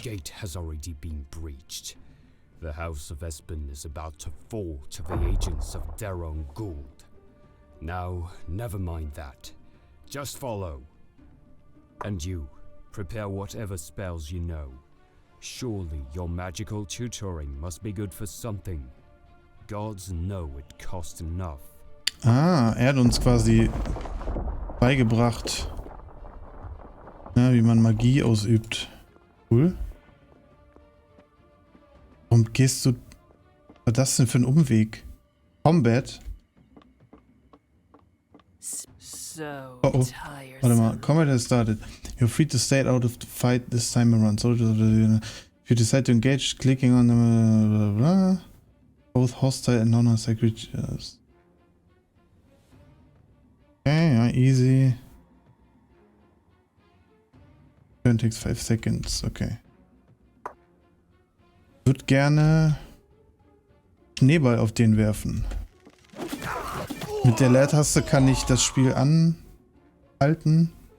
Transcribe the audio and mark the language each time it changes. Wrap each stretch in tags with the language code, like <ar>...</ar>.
<en>gate has already been breached. The House of Espen is about to fall to the agents of Daron Gould. Now, never mind that. Just follow. And you, prepare whatever spells you know. Surely your magical tutoring must be good for something. Gods know it costs enough.</en> <de>Ah, er hat uns quasi beigebracht, ja, wie man Magie ausübt. Cool. Warum gehst du... Was ist das denn für ein Umweg?</de> <en>Combat? So</en> <de>Oh oh. Warte mal.</de> <en>Combat has started. You're free to stay out of the fight this time around. So, if you decide to engage, clicking on the... Blah, blah, blah. Both hostile and non-hostile creatures. Okay, ja, easy. Turn takes 5 seconds, okay.</en> <de>Ich würde gerne Schneeball auf den werfen. Mit der Leertaste kann ich das Spiel anhalten.</de>